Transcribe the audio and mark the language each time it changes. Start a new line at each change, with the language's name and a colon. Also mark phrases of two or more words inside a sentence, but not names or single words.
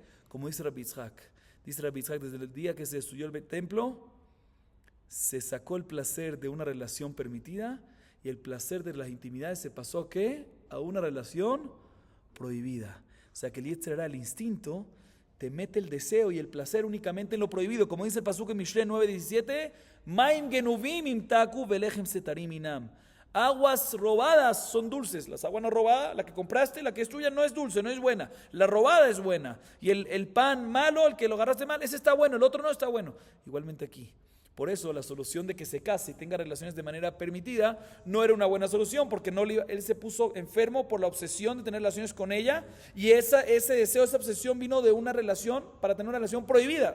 Spanish: Como dice Rabbi Yitzhak, desde el día que se destruyó el templo, se sacó el placer de una relación permitida y el placer de las intimidades se pasó ¿a qué? A una relación prohibida. O sea que el
Hebrew: יצר הרע,
Spanish: el instinto, te mete el deseo y el placer únicamente en lo prohibido. Como dice el pasuk en Mishle 9:17,
Hebrew: מים גנובים ימתקו ולחם סתרים ינעם.
Spanish: Aguas robadas son dulces. Las aguas no robadas, la que compraste, la que es tuya, no es dulce, no es buena. La robada es buena. Y el pan malo, el que lo agarraste mal, ese está bueno, el otro no está bueno. Igualmente aquí. Por eso la solución de que se case y tenga relaciones de manera permitida no era una buena solución, porque él se puso enfermo por la obsesión de tener relaciones con ella, y ese deseo, esa obsesión vino de una relación para tener una relación prohibida.